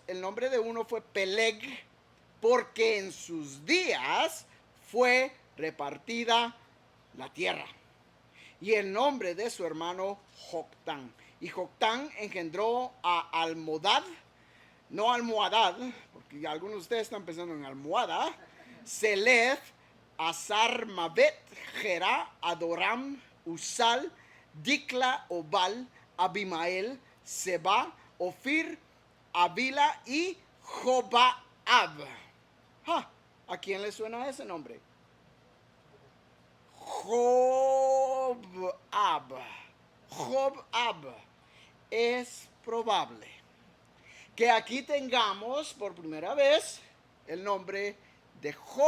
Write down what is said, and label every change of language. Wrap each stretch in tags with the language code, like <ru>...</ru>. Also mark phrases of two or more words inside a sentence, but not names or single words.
<es>El nombre de uno fue Peleg, porque en sus días fue repartida la tierra. Y el nombre de su hermano Joctán. Y Joctán engendró a Almodad, no Almohadad, porque algunos de ustedes están pensando en almohada, Selef, Azarmabet, Gerá, Adoram, Usal, Dikla, Obal, Abimael, Seba, Ofir, Avila y Jobaab. ¿A quién le suena ese nombre? Jobaab. Jobaab. Es probable que aquí tengamos por primera vez el nombre de Job.</es>